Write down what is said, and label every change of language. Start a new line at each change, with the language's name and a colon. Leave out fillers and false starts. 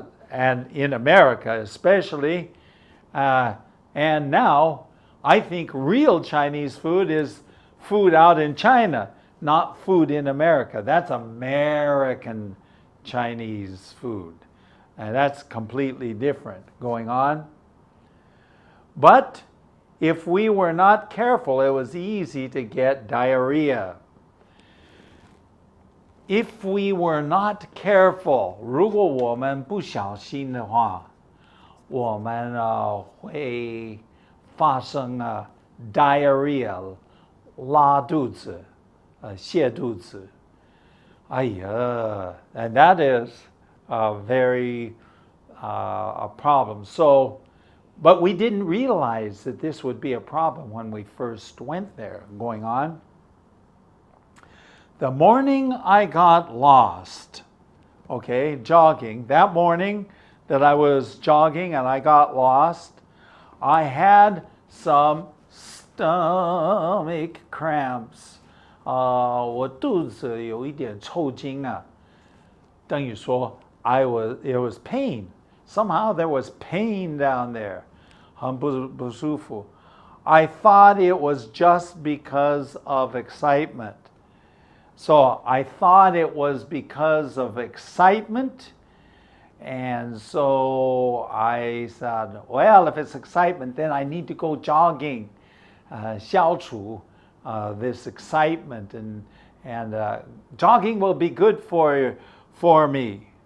English: And in America especially. And now, I think real Chinese food is food out in China, not food in America. That's American Chinese food. And that's completely different going on. But if we were not careful, it was easy to get diarrhea. If we were not careful,
Chinese: 如果我们不小心的话，我们会发生diarrhea, 拉肚子, 泻肚子.
English: And that is very a problem. So, but we didn't realize that this would be a problem when we first went there. Going on. The morning I got lost, okay, jogging, that morning that I was jogging and I got lost, I had some stomach cramps.
Chinese: 我肚子有一点抽筋啊，等于说
English: it was pain. Somehow there was pain down there.
Chinese: 很不舒服.
English: I thought it was just because of excitement. So I thought it was because of excitement. And so I said, well, if it's excitement, then I need to go jogging, 消除 this excitement, and jogging will be good for me.